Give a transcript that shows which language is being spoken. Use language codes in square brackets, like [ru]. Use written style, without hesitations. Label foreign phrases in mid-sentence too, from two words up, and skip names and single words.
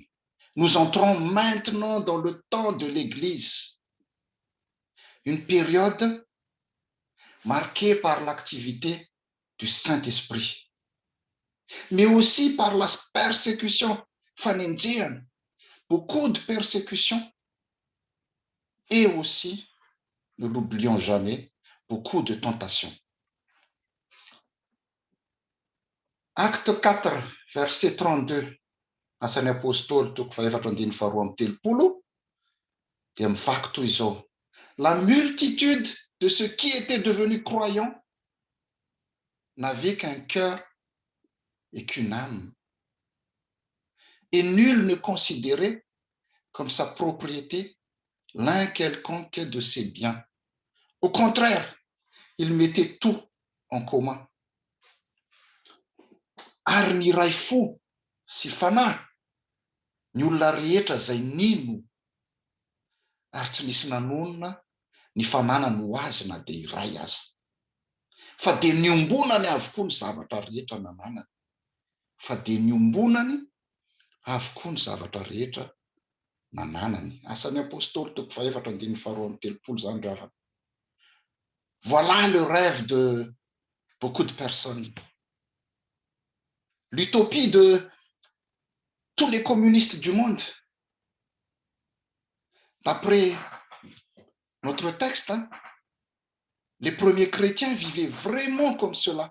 [fr] Nous entrons maintenant dans le temps de l'Église, une période marquée par l'activité du Saint-Esprit, mais aussi par la persécution phanéncienne, beaucoup de persécutions, et aussi, ne l'oublions jamais, beaucoup de tentations. Acte 4, verset 32, [mg] asan'ny apôstôly toko faefatra andiny faharoa amby telopolo, dia mivaky toy izao. [fr] La multitude de ceux qui étaient devenus croyants n'avaient qu'un cœur et qu'une âme. Et nul ne considérait comme sa propriété l'un quelconque de ses biens. Au contraire, ils mettaient tout en commun. [mg] Ary ny ray fo sy fanahy, ny olona rehetra izay nino, ary tsy nisy nanonona ny fananany ho azy na dia iray aza. Fa dia niombonany avokoa ny zavatra rehetra nananany. Fa dia niombonany avokoa ny zavatra rehetra nananany. Asan'ny apôstôly toko faefatra andiny faharoa amby telopolo zany ravana. [fr] Voilà le rêve de beaucoup de personnes. L'utopie de tous les communistes du monde. D'après notre texte, les premiers chrétiens vivaient vraiment comme cela.